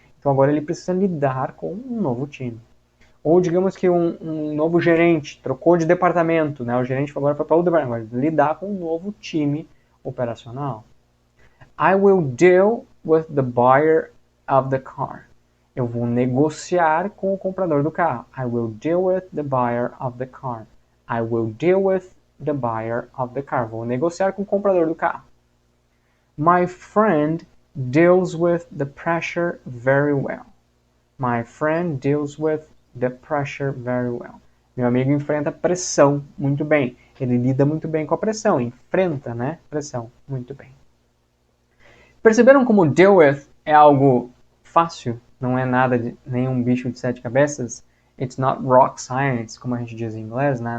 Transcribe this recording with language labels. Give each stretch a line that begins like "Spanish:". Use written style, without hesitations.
Portuguese: Então agora ele precisa lidar com um novo time. Ou digamos que um novo gerente trocou de departamento, né? O gerente agora foi para outro departamento. Lidar com um novo time operacional.
English: I will deal with the buyer of the car.
Portuguese: Eu vou negociar com o comprador do carro.
English: I will deal with the buyer of the car. I will deal with the buyer of the car.
Portuguese: Vou negociar com o comprador do carro.
English: My friend deals with the pressure very well. My friend deals with the pressure very well.
Portuguese: Meu amigo enfrenta pressão muito bem. Ele lida muito bem com a pressão. Enfrenta, né? Pressão muito bem. Perceberam como deal with é algo fácil? Não é nada de nenhum bicho de 7 cabeças?
English: It's not rock science,
Portuguese: como a gente diz em inglês, né?